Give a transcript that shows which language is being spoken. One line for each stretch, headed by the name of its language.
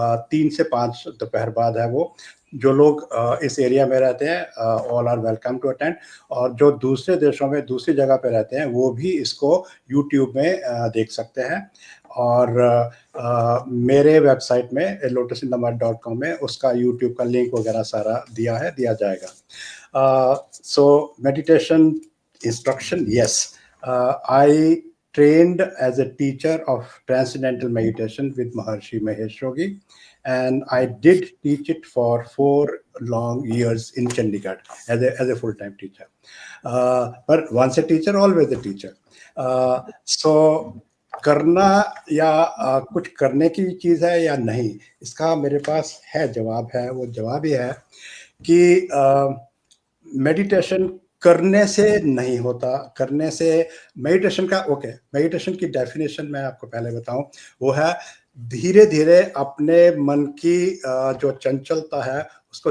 Hindi: 3 से 5 दोपहर बाद है वो। जो लोग इस एरिया में रहते हैं
English: all are welcome to attend,
Hindi: और जो दूसरे देशों में दूसरी जगह पे रहते हैं वो भी इसको यूट्यूब में देख सकते हैं। और मेरे वेबसाइट में lotusinthemud.com में उसका यूट्यूब का लिंक वगैरह सारा दिया जाएगा।
English: So meditation instruction, yes. I trained as a teacher of transcendental meditation with Maharshi Mahesh Yogi, and I did teach it for 4 long years in Chandigarh as a full-time teacher. But once a teacher, always a teacher.
Hindi: So करना या कुछ करने की चीज़ है या नहीं, इसका मेरे पास है जवाब है। वो जवाब ये है कि मेडिटेशन करने से नहीं होता, करने से मेडिटेशन का मेडिटेशन की डेफिनेशन मैं आपको पहले बताऊं, वो है धीरे-धीरे अपने मन की जो चंचलता है उसको